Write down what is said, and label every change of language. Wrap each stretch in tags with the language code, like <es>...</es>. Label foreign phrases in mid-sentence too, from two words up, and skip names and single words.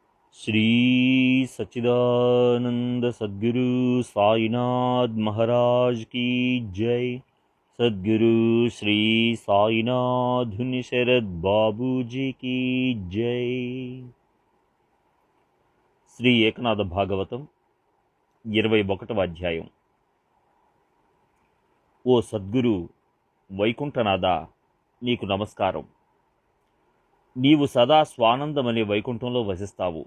<hi>श्री सच्चिदानंद सद्गुरु साईनाथ महाराज की जय। सद्गुरु श्री साईनाथ शरद बाबू जी की जय।</hi> <te>శ్రీ ఏకనాథ భాగవతం 21వ అధ్యాయం. ఓ సద్గురు వైకుంఠనాథ, నీకు నమస్కారం. నీవు సదా స్వానందమనే వైకుంఠంలో వసిస్తావు.</te>